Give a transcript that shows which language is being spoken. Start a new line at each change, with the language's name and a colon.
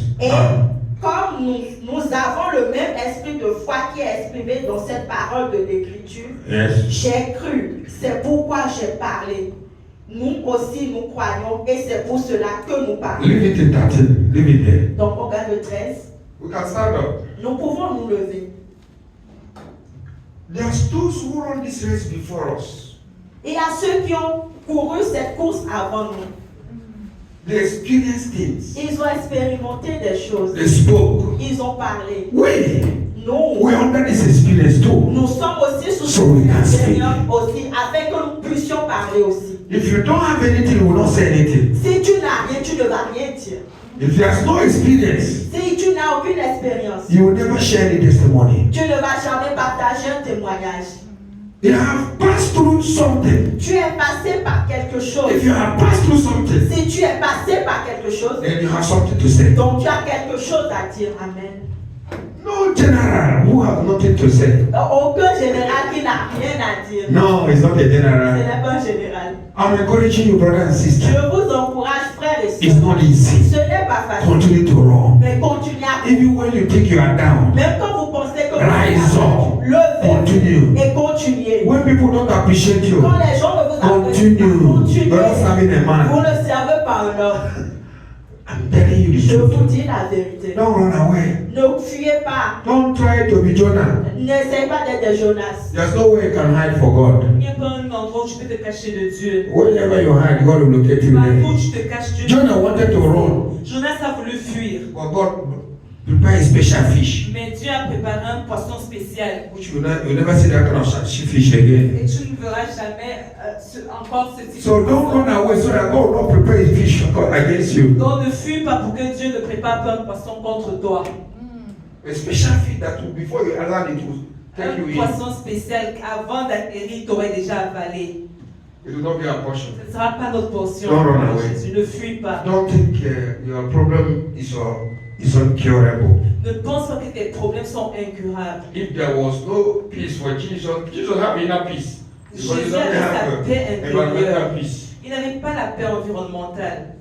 French: Et comme nous avons le même esprit de foi qui est exprimé dans cette parole de l'Écriture,
English: Yes.
French: j'ai cru, c'est pourquoi j'ai parlé. Nous aussi nous croyons et c'est pour cela que nous parlons.
English: Leave it in 13. Leave it there.
French: Donc on regarde le 13.
English: We can stand up.
French: Nous pouvons nous lever.
English: There's those who run this race before us.
French: Et à ceux qui ont couru cette course avant nous,
English: They experienced things.
French: ils ont expérimenté des choses.
English: They spoke.
French: Ils ont parlé.
English: We
French: Nous,
English: under this experience too.
French: nous sommes aussi sous
English: So we can
French: cette
English: speak.
French: expérience aussi, afin que nous puissions parler aussi.
English: If you don't have anything, you will not say anything.
French: Si tu n'as rien, tu ne vas rien dire.
English: If there's no experience,
French: Si tu n'as aucune expérience,
English: you will never share any testimony.
French: tu ne vas jamais partager un témoignage.
English: You have passed through something.
French: Tu es passé par quelque chose.
English: If you have passed through something,
French: Si tu es passé par quelque chose,
English: then you have something to say.
French: donc tu as quelque chose à dire. Amen.
English: No general who have nothing to say.
French: Aucun général qui n'a rien à dire.
English: No, it's not a
French: Ce
English: general.
French: n'est pas un général.
English: I'm encouraging you, brother and sister.
French: Je vous encourage, frères et
English: It's
French: sœurs.
English: not easy.
French: Ce n'est pas facile.
English: Continue to run.
French: Mais continuez à
English: Even when you think you are down,
French: même quand vous pensez que vous
English: rise up.
French: levez
English: Continue.
French: et continuez.
English: When people don't appreciate you,
French: Quand les gens ne vous apprécient pas,
English: continue.
French: continuez.
English: You're not serving a
French: Vous
English: man.
French: ne servez pas un homme.
English: I'm telling you the
French: Je vous
English: truth.
French: dis la vérité.
English: Don't run away.
French: Ne fuyez pas.
English: Don't try to be Jonah.
French: N'essayez pas d'être des Jonas.
English: There's no way you can hide for God.
French: Il n'y a pas un endroit où tu peux te cacher de Dieu.
English: Whenever you hide, God will locate you
French: Partout où
English: there.
French: tu te caches, Dieu.
English: Jonah wanted to run,
French: Jonas a voulu fuir,
English: but God prepared a special fish.
French: mais Dieu a préparé un poisson spécial.
English: Which you never see that kind of fish again.
French: Et tu ne verras jamais encore ce type
English: So
French: de
English: don't
French: poisson.
English: run away so that God will not prepare a fish against you.
French: Donc ne fuis pas pour que Dieu ne prépare pas un poisson contre toi.
English: A special fish that will, before you allow it to take you
French: Un
English: in.
French: poisson spécial qu'avant d'atterrir, t'aurais déjà avalé.
English: It will not be our portion.
French: Ce ne sera pas notre portion. Non, non, non, oui. Jésus, ne fuis pas.
English: Don't think your problem is incurable.
French: Ne pense pas que tes problèmes sont incurables.
English: If there was no peace for Jesus, Jesus have inner peace. Because he
French: Jésus
English: doesn't
French: avait sa
English: have
French: paix
English: environmental
French: intérieure.
English: peace,
French: Il n'avait pas la paix environnementale,